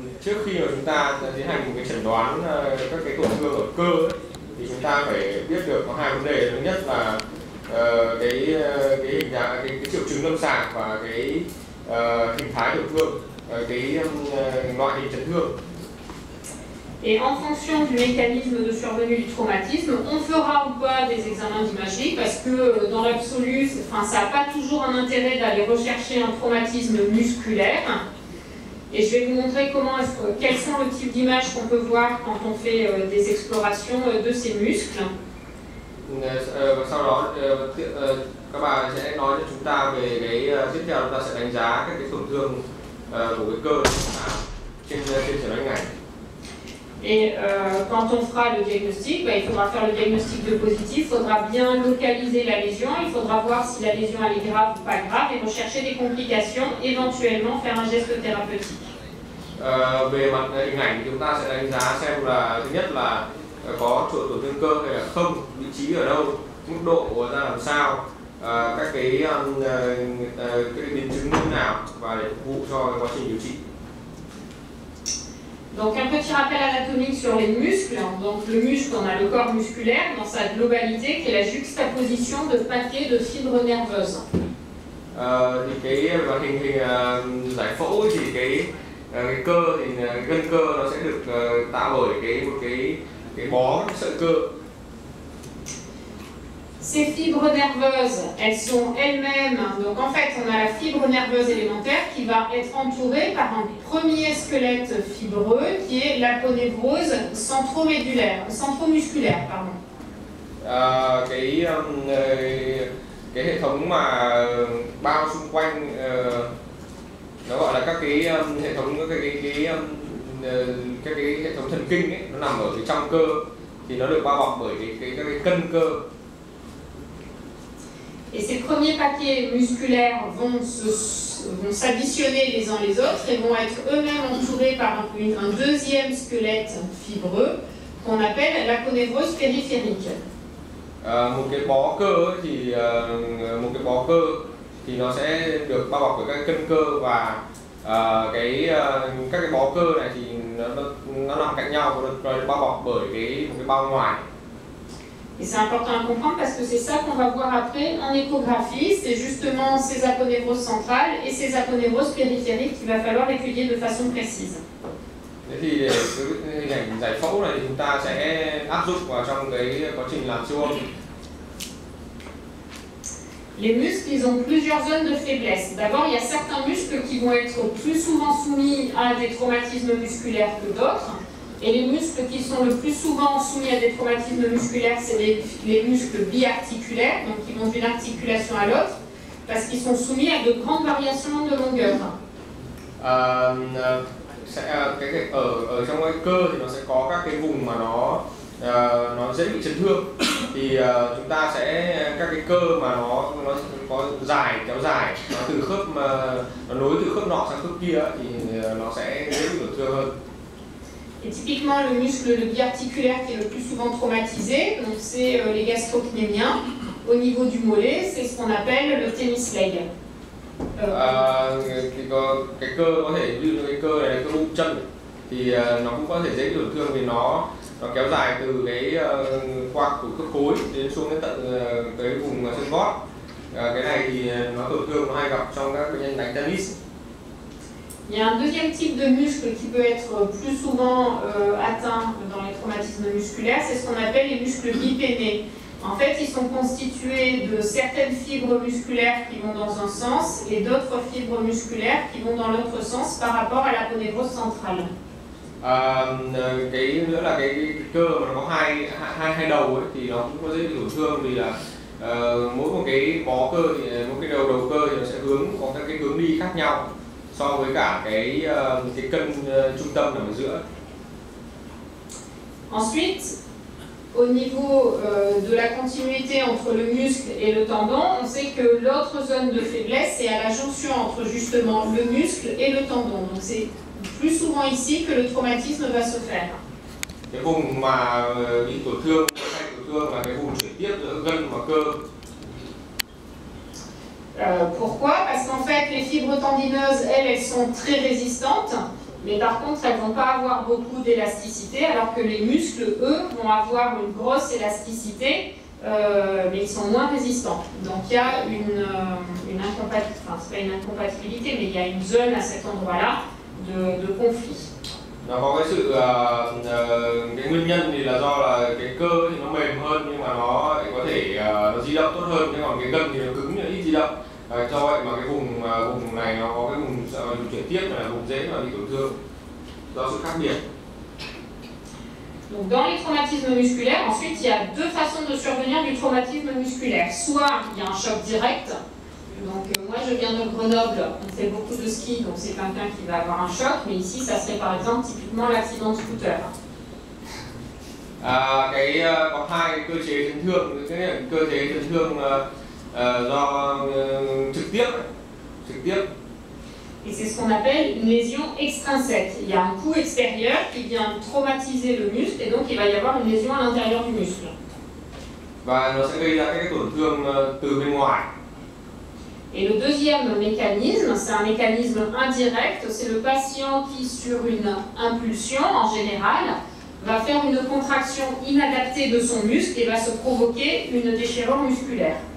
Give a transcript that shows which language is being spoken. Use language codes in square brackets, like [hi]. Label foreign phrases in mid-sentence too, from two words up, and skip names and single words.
[vi] trước khi mà chúng ta tiến hành một cái chẩn đoán các cái tổn thương ở cơ ấy, thì chúng ta phải biết được có hai vấn đề. Thứ nhất là cái hình dạng, cái triệu chứng lâm sàng và cái hình thái tổn thương, cái loại hình chấn thương. [fr] Et en fonction du mécanisme de survenue du traumatisme, on fera ou pas des examens d'imagerie parce que dans l'absolu, ça n'a pas toujours un intérêt d'aller rechercher un traumatisme musculaire. Et je vais vous montrer quels sont le type d'images qu'on peut voir quand on fait des explorations de ces muscles. [vi] Sau đó các bạn sẽ nói cho chúng ta về cái tiếp theo, chúng ta sẽ đánh giá các cái tổn thương của cái cơ trên chẩn đoán hình ảnh. [fr] Et quand on fera le diagnostic, il faudra faire le diagnostic de positif, il faudra bien localiser la lésion, il faudra voir si la lésion elle est grave ou pas grave et rechercher des complications, éventuellement faire un geste thérapeutique. [vi] Về mặt hình ảnh chúng ta sẽ đánh giá xem là thứ nhất là có tổn thương cơ hay là không, vị trí ở đâu, mức độ ra làm sao, các cái biến chứng như thế nào và để phục vụ cho quá trình điều trị. [fr] Donc un petit rappel anatomique sur les muscles. Donc le muscle, on a le corps musculaire dans sa globalité qui est la juxtaposition de paquets de fibres nerveuses. [vi] Thì cái hình giải phẫu thì cái cơ thì gân cơ nó sẽ được tạo bởi một cái bó sợi cơ. [fr] Ces fibres nerveuses, elles sont elles-mêmes, donc en fait on a la fibre nerveuse élémentaire qui va être entourée par un premier squelette fibreux qui est l'aponévrose centromusculaire. [vi] Cái hệ thống mà bao xung quanh nó gọi là các cái hệ thống các cái hệ thống thần kinh ấy, nó nằm ở cái trong cơ thì nó được bao bọc bởi các cái cân cơ. [fr] Et ces premiers paquets musculaires vont s'additionner les uns les autres et vont être eux-mêmes entourés par un deuxième squelette fibreux qu'on appelle l'aponévrose périphérique. [vi] Một cái bó cơ thì nó sẽ được bao bọc bởi các cân cơ và các cái bó cơ này thì nó nằm cạnh nhau và được bao bọc bởi một cái bao ngoài. [fr] Et c'est important à comprendre parce que c'est ça qu'on va voir après en échographie, c'est justement ces aponévroses centrales et ces aponévroses périphériques qu'il va falloir étudier de façon précise. [vi] Thế thì để cái hình ảnh giải phẫu này thì chúng ta sẽ áp dụng vào trong cái quá trình làm siêu âm. [fr] Les muscles, ils ont plusieurs zones de faiblesse. D'abord, il y a certains muscles qui vont être plus souvent soumis à des traumatismes musculaires que d'autres. Et les muscles qui sont le plus souvent soumis à des traumatismes musculaires, c'est les muscles biarticulaires, donc qui vont d'une articulation à l'autre, parce qu'ils sont soumis à de grandes variations de longueur. [vi] Ở trong cái cơ thì nó sẽ có các cái vùng mà nó dễ bị chấn thương, thì chúng ta sẽ các cái cơ mà nó có kéo dài, nó từ khớp nó nối từ khớp nọ sang khớp kia thì nó sẽ dễ bị tổn thương hơn. [fr] Et typiquement, le muscle biarticulaire qui est le plus souvent traumatisé, donc c'est les gastrocnémiens. Au niveau du mollet, c'est ce qu'on appelle le [en] tennis leg. [vi] Cái cơ có thể như cái cơ này là cơ bụng chân thì nó cũng có thể dễ tổn thương vì nó kéo dài từ qua khớp gối đến xuống đến tận tới vùng xương gót. Cái này thì nó tổn thương nó hay gặp trong các bệnh nhân đánh tennis. [fr] Il y a un deuxième type de muscle qui peut être plus souvent atteint dans les traumatismes musculaires, c'est ce qu'on appelle les muscles bipénés. En fait, ils sont constitués de certaines fibres musculaires qui vont dans un sens et d'autres fibres musculaires qui vont dans l'autre sens par rapport à l'aponévrose centrale. [vi] Cái nữa là cái cơ mà nó có hai đầu ấy, thì nó cũng có dễ bị tổn thương vì là mỗi một cái bó cơ thì mỗi cái đầu cơ thì nó sẽ có các cái hướng đi khác nhau so với cả cái cân trung tâm nằm ở giữa. [fr] Ensuite, au niveau de la continuité entre le muscle et le tendon, on sait que l'autre zone de faiblesse est à la jonction entre justement le muscle et le tendon. Donc c'est plus souvent ici que le traumatisme va se faire. [vi] Cái vùng mà bị tổn thương là cái vùng chuyển tiếp giữa gân và cơ. [fr] Pourquoi? Parce qu'en fait, les fibres tendineuses, elles sont très résistantes mais par contre elles ne vont pas avoir beaucoup d'élasticité, alors que les muscles, eux, vont avoir une grosse élasticité, mais ils sont moins résistants. Donc il y a une incompatibilité, enfin c'est pas une incompatibilité, mais il y a une zone à cet endroit-là de conflit. [vi] Nó có cái sự cái nguyên nhân thì là do là cái cơ thì nó mềm hơn, nhưng mà nó lại có thể nó di động tốt hơn, nhưng còn cái gân thì nó cứng nhưng ít di động. Do vậy mà cái vùng này nó có cái vùng chuyển tiếp là vùng dễ mà bị tổn thương do sự khác biệt. [fr] Donc dans les traumatismes musculaires, ensuite il y a deux façons de survenir du traumatisme musculaire. Soit il y a un choc direct. Donc moi je viens de Grenoble, on fait beaucoup de ski, donc c'est quelqu'un qui va avoir un choc, mais ici ça serait par exemple typiquement l'accident de scooter. [vi] Có hai cơ chế chấn thương, cái cơ chế chấn thương do trực tiếp. [fr] Et c'est ce qu'on appelle une lésion extrinsèque. Il y a un coup extérieur qui vient traumatiser le muscle, et donc il va y avoir une lésion à l'intérieur du muscle. [vi] Và nó sẽ gây ra cái tổn thương từ bên ngoài. [fr] Et le deuxième mécanisme, c'est un mécanisme indirect, c'est le patient qui, sur une impulsion en général, va faire une contraction inadaptée de son muscle et va se provoquer une déchirure musculaire.